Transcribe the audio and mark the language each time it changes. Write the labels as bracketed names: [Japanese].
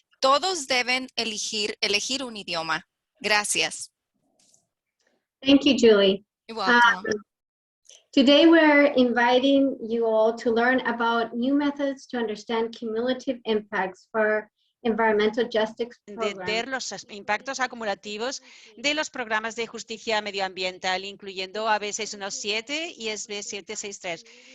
[Spanish] Todos deben elegir un idioma. Gracias. [English] Thank you, Julie. You're welcome. Today we're inviting you all to learn about new methods to understand cumulative impacts for environmental justice programs. [Spanish] Entender los impactos acumulativos de los programas de justicia medioambiental, incluyendo AB 617 y SB 763.